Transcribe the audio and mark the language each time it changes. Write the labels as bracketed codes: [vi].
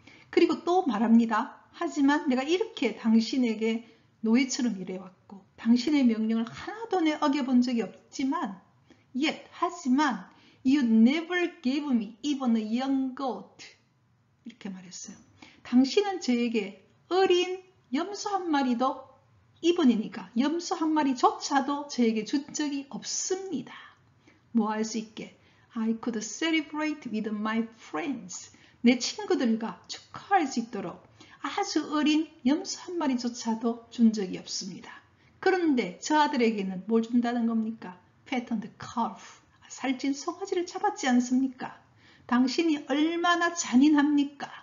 [ko] 그리고 또 말합니다. 하지만 내가 이렇게 당신에게 노예처럼 일해왔고 당신의 명령을 하나도 내 어겨본 적이 없지만 하지만 [en] you never gave me even a young goat. [ko] 이렇게 말했어요. 당신은 저에게 어린 염소 한 마리도 이번이니까 염소 한 마리조차도 저에게 준 적이 없습니다. 뭐 할 수 있게 [en] I could celebrate with my friends. [ko] 내 친구들과 축하할 수 있도록 아주 어린 염소 한 마리조차도 준 적이 없습니다. 그런데 저 아들에게는 뭘 준다는 겁니까? [en] fattened calf. [ko] 살찐 송아지를 잡았지 않습니까? 당신이 얼마나 잔인합니까?